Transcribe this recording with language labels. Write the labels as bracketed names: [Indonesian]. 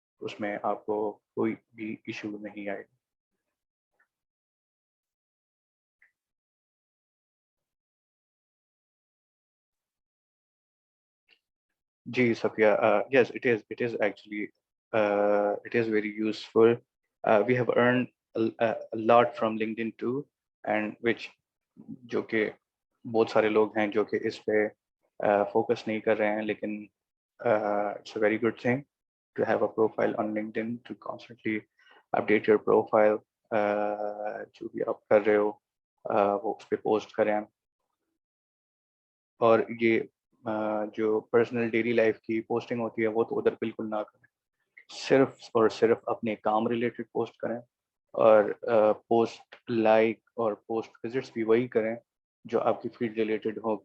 [Urdu] اس میں آپ کو کوئی بھی ایشو نہیں آئے گا. [English] جی Safiya, yes it is actually it is very useful. We have earned a lot from LinkedIn too, and which [Urdu] جو کہ بہت سارے لوگ ہیں جو کہ اس پہ فوکس نہیں کر رہے ہیں, [English] لیکن it's a very good thing to have a profile on LinkedIn to constantly update your profile. [Urdu] جو بھی آپ کر رہے ہو وہ اس پہ پوسٹ کریں, اور یہ جو پرسنل ڈیلی لائف کی پوسٹنگ ہوتی ہے وہ تو ادھر بالکل نہ کریں, صرف اور صرف اپنے کام ریلیٹڈ پوسٹ کریں, اور پوسٹ لائک اور پوسٹ وزٹس بھی وہی کریں جو آپ کی فیلڈ ریلیٹڈ ہو.